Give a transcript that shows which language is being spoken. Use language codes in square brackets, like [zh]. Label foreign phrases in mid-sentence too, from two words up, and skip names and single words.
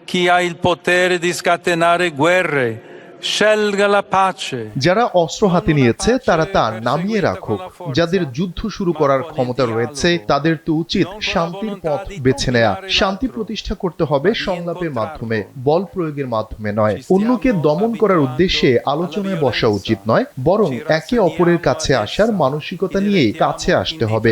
[it] chi ha il potere di scatenare guerre scelga la pace. [bn] যারা অস্ত্র হাতে নিয়েছে তারা তা নামিয়ে রাখুক। যাদের যুদ্ধ শুরু করার ক্ষমতা রয়েছে তাদের তো উচিত শান্তির পথ বেছে নেয়া। শান্তি প্রতিষ্ঠা করতে হবে সংলাপের মাধ্যমে, বল প্রয়োগের মাধ্যমে নয়। অন্যকে দমন করার উদ্দেশ্যে আলোচনায় বসা উচিত নয়, বরং একে অপরের কাছে আসার মানসিকতা নিয়েই কাছে আসতে হবে।